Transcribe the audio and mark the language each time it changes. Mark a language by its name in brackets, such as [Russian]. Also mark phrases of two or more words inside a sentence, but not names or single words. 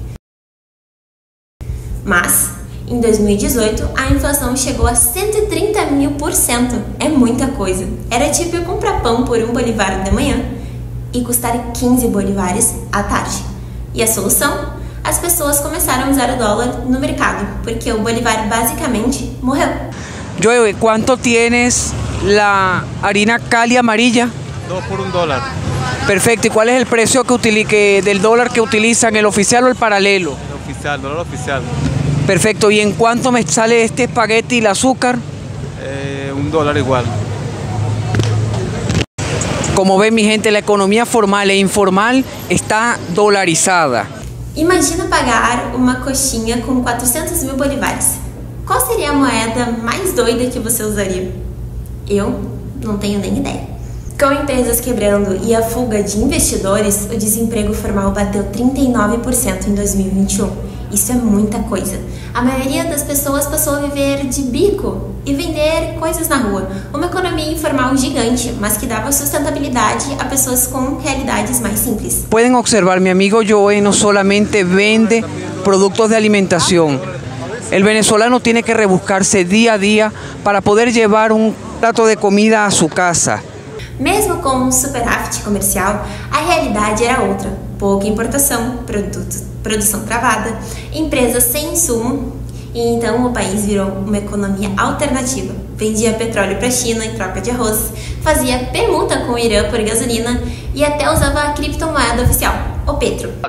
[Portuguese] Mas em 2018 a inflação chegou a 130.000%. É muita coisa. Era tipo eu comprar pão por 1 bolívar de manhã e custar 15 bolívares à tarde. E a solução? As pessoas começaram a usar o dólar no mercado, porque o bolívar basicamente morreu. [Spanish] Joey, ¿cuánto tienes la harina Cali amarilla? 2 por $1. Perfecto, ¿y cuál es el precio del dólar que utilizan, el oficial o el paralelo? El oficial, dólar oficial. Perfecto, ¿y en cuánto me sale este espagueti y el azúcar? $1 igual. Como ven, mi gente, la economía formal e informal está dolarizada. [Portuguese] Imagina pagar uma coxinha com 400.000 bolívares. Qual seria a moeda mais doida que você usaria? Eu não tenho nem ideia. Com empresas quebrando e a fuga de investidores, o desemprego formal bateu 39% em 2021. Isso é muita coisa. A maioria das pessoas passou a viver de bico e vender coisas na rua. Uma economia informal gigante, mas que dava sustentabilidade a pessoas com realidades mais simples. [Spanish] Pueden observar, mi amigo Joey no solamente vende productos de alimentación, El venezolano tiene que rebuscarse día a día para poder llevar un plato de comida a su casa. [Portuguese] Mesmo com um superávit comercial, a realidade era outra. Pouca importação, produção travada, empresas sem insumo, e então o país virou uma economia alternativa. Vendia petróleo para a China em troca de arroz, fazia permuta com o Irã por gasolina e até usava a criptomoeda oficial, o petro.